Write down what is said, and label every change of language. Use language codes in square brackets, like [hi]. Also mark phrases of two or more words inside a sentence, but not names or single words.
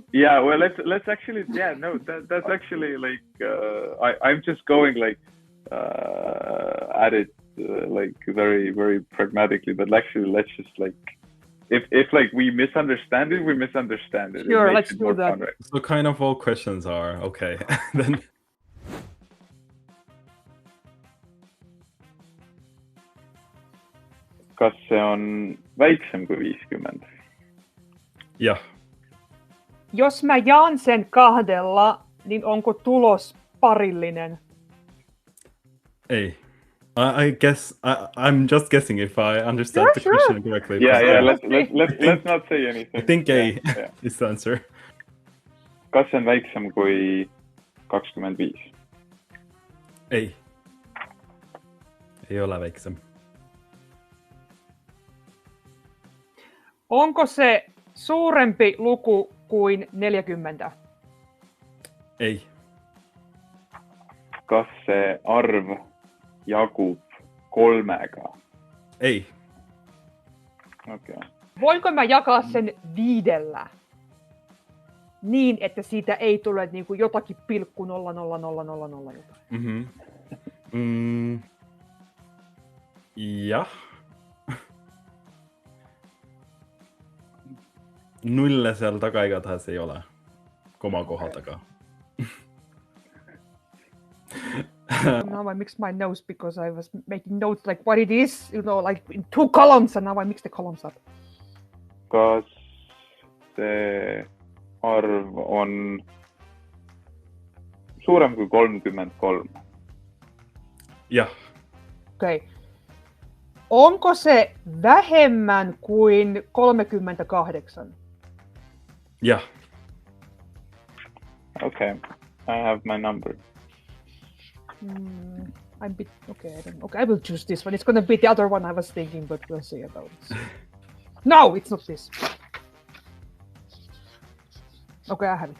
[en] Yeah, well, let's actually. Yeah, no, that's actually like I'm just going like at it like very very pragmatically, but actually let's just like. If like we misunderstand it, we misunderstand it. Sure, let's do that. Fun, right? So kind of all questions are okay. Then [et] kas see on väiksem kui 50? Jah. [fi] Jos mä jaan sen 2, niin onko tulos parillinen? Ei. [en] I guess I'm just guessing if I understand the question correctly. Yeah. Let's not say anything. I think A is the answer. [et] Kas see on väiksem kui 25? Ei. Ei ole väiksem. [fi] Onko se suurempi luku kuin 40? Ei. [et] Kas see arv jagub 3-ga? Ei. [en] Okay. [fi] Voinko mä jakaa sen 5? Niin, että siitä ei tule niin kuin jotakin pilkku 0,0000 jotain. [et] Jah. 0 seal taga igatahes ei ole. Komakoha taga. [en] Now I mixed my notes because I was making notes like what it is, like in 2 columns, and now I mixed the columns up. [et] Kas see arv on suurem kui 33? Jah. [fi] Okei. Onko se vähemmän kuin 38? [et] Jah. [en] Okay, I have my number. I'm bit okay. I don't know. Okay, I will choose this one. It's gonna be the other one I was thinking, but we'll see about it. No, it's not this. Okay, I have it.